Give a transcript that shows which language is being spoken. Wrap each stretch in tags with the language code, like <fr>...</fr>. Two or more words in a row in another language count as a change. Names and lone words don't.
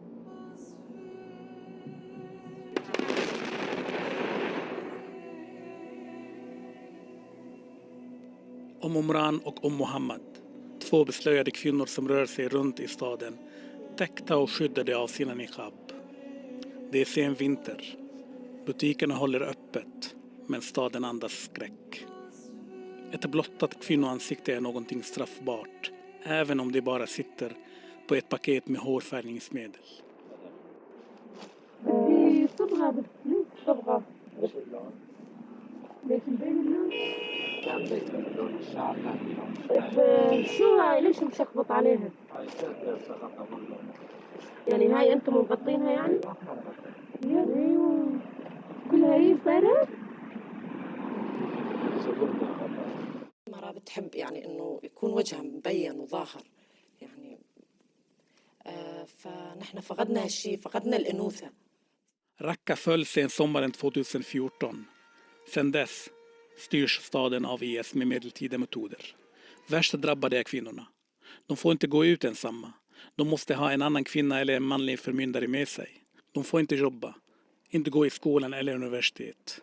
<sv>Om Omran och om Mohammed, två beslöjade kvinnor som rör sig runt i staden, täckta och skyddade av sina niqab. Det är sen vinter. Butikerna håller öppet, men staden andas skräck. Ett blottat kvinnoansikte är någonting straffbart, även om det bara sitter på ett paket med hårfärgningsmedel.</sv> <ar>شو هاي ليش مشخبط عليها؟ يعني هاي انتم مغطينها يعني؟ ايوه كلها هي صارت؟ المرأة بتحب يعني انه يكون وجهها مبين وظاهر يعني فنحن فقدنا هالشيء، فقدنا الانوثة.</ar> <sv>Raqqa föll sen sommaren 2014. Sen dess styrs staden av IS med medeltida metoder. Värst drabbade är kvinnorna. De får inte gå ut ensamma. De måste ha en annan kvinna eller en manlig förmyndare med sig. De får inte jobba, inte gå i skolan eller universitet.</sv>